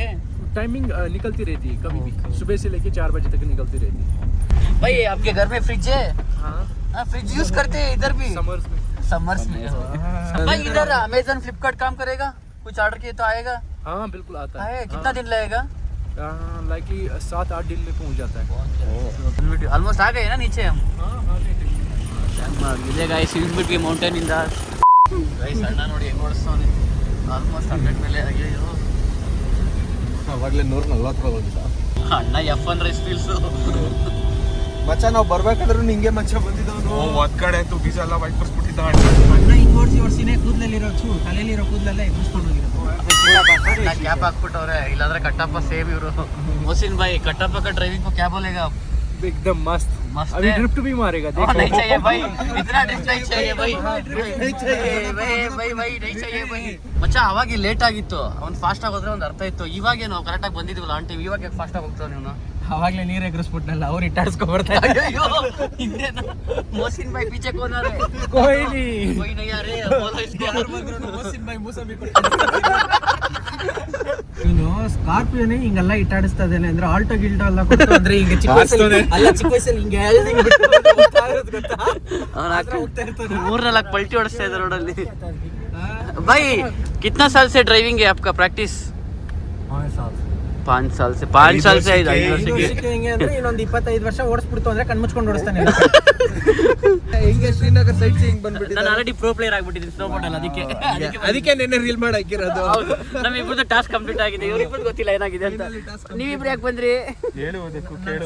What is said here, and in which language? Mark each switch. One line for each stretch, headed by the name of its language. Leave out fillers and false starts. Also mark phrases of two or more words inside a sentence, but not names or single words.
Hindi: टाइमिंग निकलती रहती है कभी भी, सुबह से लेके 4 बजे तक निकलती रहती है। भाई आपके घर में फ्रिज है? हाँ फ्रिज यूज करते हैं इधर भी समर्स में। समर्स में। भाई इधर अमेजन फ्लिपकार्ट काम करेगा? कुछ ऑर्डर किए तो आएगा? हाँ बिल्कुल आता है। कितना दिन लगेगा? लाइकली 7-8 दिन में पहुँच जाता है। ಆಲ್ಮೋಸ್ಟ್ आ गए ना नीचे हम.
Kannada: ಇದೆ ಗೈಸ್, ಇಳಿದ್ಬಿಟ್ವಿ ಮೌಂಟೇನ್ ಇಂದ. ಗೈಸ್ ಅಣ್ಣ ನೋಡಿ ಹೆಂಗ್ ಓಡಿಸ್ತಾನೆ, ಆಲ್ಮೋಸ್ಟ್ 100 ಮೇಲೆ. ಅಯ್ಯೋ ಅವಾಗಲೇ 140 ಹೋಗಿದ್ದ ಅಣ್ಣ F1
English: race feels.
Kannada: ಮಚ್ಚ ನಾವು ಬರ್ಬೇಕಾದ್ರೂ ನಿಂಗೆ ಮಚ್ಚ ಬಂದಿದ್ದವನು ಒಂದ್ ಕಡೆ ಅಂತೂ ಬೀಜ ಎಲ್ಲ ಬೈಕ್ಬಿಡ್ಸ್ಬಿಟ್ಟಿದ್ದ ಅಣ್ಣ ಹಿಂಗ್ ಓಡಿಸಿ ತಲೆಯಲ್ಲಿರೋ ಕೂದಲೆಲ್ಲ ಎಬ್ಬಿಸ್ಕೊಂಡು ಹೋಗಿರೋದು. ಕ್ಯಾಪ್ ಹಾಕ್ಬಿಟ್ಟವ್ರೆ, ಇಲ್ಲಾಂದ್ರೆ ಕಟ್ಟಪ್ಪ ಸೇಮ್ ಇವರು.
Hindi: मोहसिन भाई कटप्पा का ड्राइविंग को क्या बोलेगा आप? एकदम मस्त मस्त अभी है? ड्रिफ्ट भी मारेगा नहीं देखो। चाहिए भाई, इतना ड्रिफ्ट नहीं चाहिए भाई, नहीं चाहिए भाई नहीं चाहिए भाई.
Kannada: ಮಚ್ಚ ಅವಾಗ ಲೇಟ್ ಆಗಿತ್ತು, ಅವ್ನು ಫಾಸ್ಟ್ ಆಗಿ ಹೋದ್ರೆ ಒಂದು ಅರ್ಥ ಇತ್ತು. ಇವಾಗೇನು ನಾವು ಕರೆಕ್ಟಾಗಿ ಬಂದಿದ್ವಲ್ಲ
English: on time,
Kannada: ಇವಾಗ ಫಾಸ್ಟ್ ಆಗಿ ಹೋಗ್ತಾವ ನೀವು? ಅವಾಗ್ಲೇ ನೀರ್ ಎಗರಿಸ್ಬಿಟ್ನಲ್ಲ, ಅವ್ರು ಇಟ್ಟಾಡ್ಸ್ಕೊ ಬರ್ತಾರೆ. ಅಯ್ಯೋ ಇನ್ನೇನು
Hindi: मोहसिन भाई पीछे कौन आ रहा है? कोई नहीं कोई नहीं आ रहे, बोलो इसको.
Kannada: ನೀನು ಸ್ಕಾರ್ಪಿಯೋನೇ ಹಿಂಗೆಲ್ಲ ಇಟ್ಟಾಡಿಸ್ತಾ ಇದ್ದೇನೆ ಅಂದ್ರೆ ಆಲ್ಟೋ ಗಿಲ್ಟೋ ಎಲ್ಲ ಕೊಟ್ಟು ಅಂದ್ರೆ ಹಿಂಗೆ ಚಿಕ್ಕ ವಯಸ್ಸಲ್ಲಿ ಹಿಂಗೆ ಮೂರ್ನಾಲ್ಕು ಪಲ್ಟಿ ಹೊಡಿಸ್ತಾ ಇದ್ದಾರೆ ರೋಡಲ್ಲಿ.
Hindi: भाई कितना साल से ड्राइविंग है आपका प्रैक्टिस? 5 साल से 5 साल से 5 ವರ್ಷ
Kannada: ಹಿಂಗೆ ಅಂದ್ರೆ ಇನ್ನೊಂದು 25 ವರ್ಷ ಓಡಿಸ್ಬಿಡ್ತು ಅಂದ್ರೆ ಕಣ್ಮುಚ್ಕೊಂಡು ಓಡಿಸ್ತಾನೆ. ಹಿಂಗೆ ಶ್ರೀನಗರ್
English: sight seeing
Kannada: ಬಂದ್ಬಿಟ್ಟಿದ್ದ. ನಾನು ಆಲ್ರೆಡಿ
English: pro player
Kannada: ಆಗ್ಬಿಟ್ಟಿದ್ದೀನಿ
English: snow board
Kannada: ಅಲ್ಲಿ, ಅದಕ್ಕೆ ನೆನ್ನೆ ರೀಲ್ ಮಾಡಿ ಹಾಕಿರೋದು. ನಮ್ಮಿಬ್ರದ್ದು
English: task complete
Kannada: ಆಗಿದೆ, ಇವ್ರಿಬ್ರದ್ದು ಗೊತ್ತಿಲ್ಲ ಏನಾಗಿದೆ ಅಂತ. ನೀವಿಬ್ರು ಯಾಕೆ ಬಂದ್ರಿ? ಹೇಳುವುದಕ್ಕೆ ಕೇಳು.